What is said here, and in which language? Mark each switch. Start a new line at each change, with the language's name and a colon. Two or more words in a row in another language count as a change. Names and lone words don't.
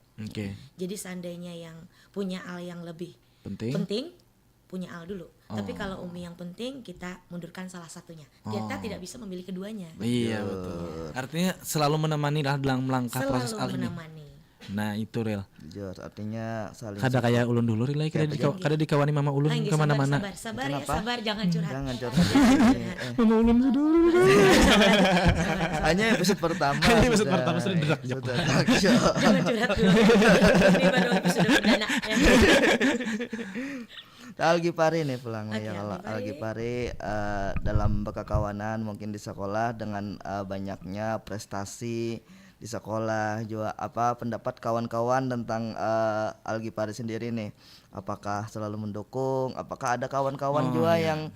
Indonesian: Oke. Jadi seandainya yang punya Al yang lebih Penting. punya Al dulu. Tapi kalau Umi yang penting, kita mundurkan salah satunya. Kita tidak bisa memilih keduanya. Iya betul. Artinya selalu menemani lah dalam melangkah proses Al Selalu ini. menemani. Nah itu real. Jujur, artinya saling
Banjar: Kada kayak ulun dulu real kada dikawani mama ulun
Indonesian: Lagi kemana-mana. sabar ya, Kenapa? sabar, jangan curhat. jangan curhat.
Banjar: Mama ulun sudah.
Indonesian: Hanya episode pertama.
Banjar: Hanya episode pertama sudah derak, Jok. Sudah derak, Jok.
Indonesian: Jangan curhat dulu. Ini baru episode perdana. Ya.
Banjar: Algi Pari nih pulang
Indonesian: Oke, ya kalau Algi Algi Pari dalam berkawanan mungkin di sekolah dengan banyaknya prestasi di sekolah juga apa pendapat kawan-kawan tentang Algi Pari sendiri nih, apakah selalu mendukung, apakah ada kawan-kawan juga yang